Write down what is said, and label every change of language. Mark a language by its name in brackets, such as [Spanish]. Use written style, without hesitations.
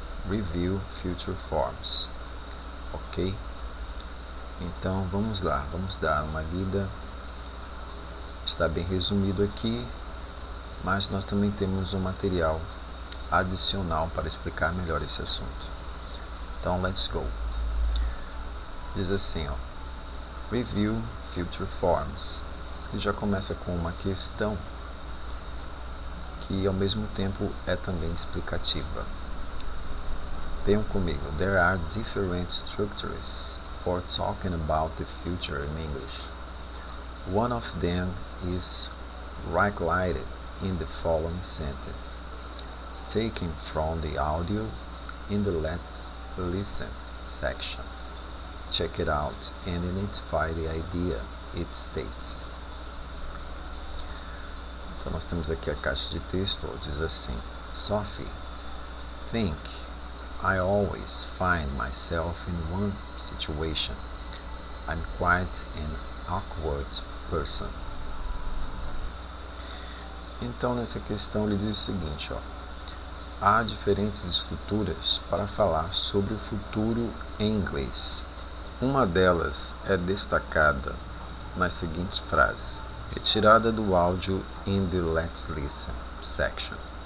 [English] Review Future Forms, ok? [Portuguese] Então vamos lá, vamos dar uma lida. Está bem resumido aqui, mas nós também temos um material adicional para explicar melhor esse assunto. Então [English] let's go. [Portuguese] Diz assim, Review Future Forms. E já começa com uma questão que ao mesmo tempo é também explicativa. Tenham comigo. [English] There are different structures for talking about the future in English. One of them is highlighted in the following sentence, taken from the audio in the Let's Listen section. Check it out and identify the idea it states. [Portuguese] Então nós temos aqui a caixa de texto, diz assim: Sophie, [English] think I always find myself in one situation. I'm quite an awkward person. [Portuguese] Então nessa questão ele diz o seguinte, há diferentes estruturas para falar sobre o futuro em inglês. Uma delas é destacada nas seguintes frases: retirada do áudio [English] in the Let's Listen section.